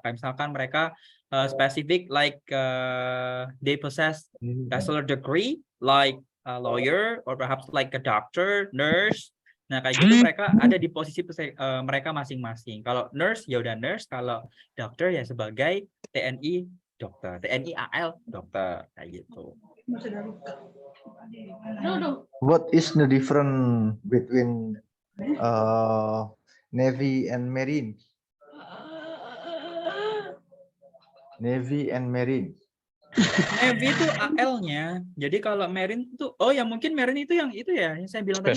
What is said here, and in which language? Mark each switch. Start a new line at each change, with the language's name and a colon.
Indonesian: Kayak misalkan mereka spesifik
English: like they possess bachelor degree like a lawyer or perhaps like a doctor, nurse.
Indonesian: Nah, kayak gitu mereka ada di posisi mereka masing-masing. Kalau nurse ya udah nurse, kalau dokter ya sebagai TNI dokter, TNI AL dokter kayak gitu.
English: What is the difference between Navy and Marine? Navy and Marine.
Indonesian: Navy itu AL-nya. Jadi kalau Marine itu, oh ya mungkin Marine itu yang saya bilang tadi ya,